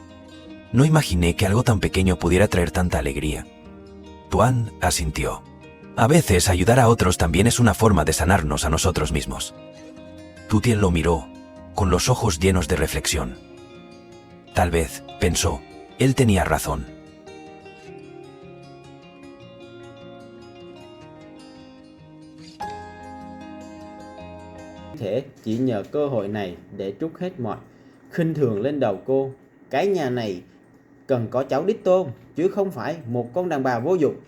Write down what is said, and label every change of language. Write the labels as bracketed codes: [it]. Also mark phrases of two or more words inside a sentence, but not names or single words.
[es] «No imaginé que algo tan pequeño pudiera traer tanta alegría». Tuan asintió. «A veces ayudar a otros también es una forma de sanarnos a nosotros mismos». Tutien lo miró, con los ojos llenos de reflexión. Tal vez, pensó, él tenía razón. [vi] Thể chỉ nhờ cơ hội này để trút hết mọi khinh thường lên đầu cô. Cái nhà này cần có cháu đích tôn, chứ không phải một con đàn bà vô dụng.